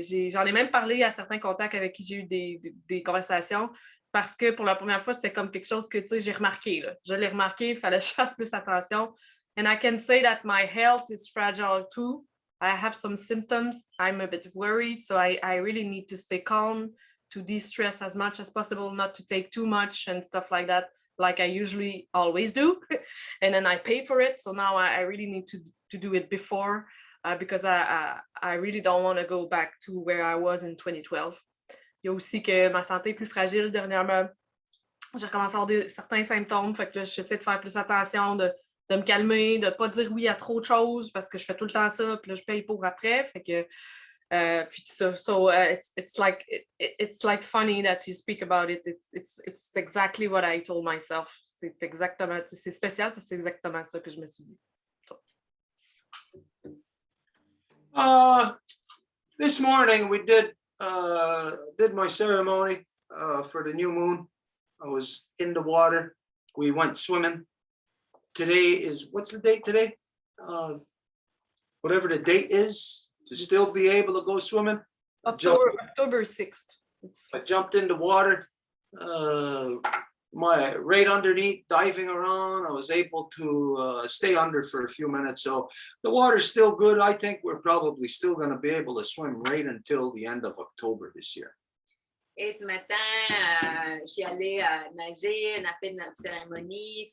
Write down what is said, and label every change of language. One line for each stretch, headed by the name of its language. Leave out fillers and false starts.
French: J'en ai même parlé à certains contacts avec qui j'ai eu des conversations, parce que pour la première fois, c'était comme quelque chose que j'ai remarqué. Là. Je l'ai remarqué, il fallait que je fasse plus attention.
English: And I can say that my health is fragile too. I have some symptoms. I'm a bit worried, so I really need to stay calm, to de-stress as much as possible, not to take too much and stuff like that, like I usually always do. And then I pay for it, so now I really need to do it before. Because I really don't want to go back to where I was in 2012.
French: Il y a aussi que ma santé est plus fragile dernièrement. J'ai recommencé à avoir certains symptômes, fait que là, j'essaie de faire plus attention, de me calmer, de ne pas dire oui à trop de choses, parce que je fais tout le temps ça, puis là, je paye pour après. Fait que, puis tout ça.
English: So it's like funny that you speak about it. It's exactly what I told myself.
French: C'est spécial parce que c'est exactement ça que je me suis dit.
English: This morning we did my ceremony for the new moon. I was in the water. We went swimming. Today is, what's the date today? Whatever the date is, to still be able to go swimming. October 6th. I jumped in the water. Right underneath, diving around, I was able to stay under for a few minutes. So the water's still good. I think we're probably still going to be able to swim right until the end of October this year.
French: Et ce matin, je suis allée nager, on a fait notre cérémonie.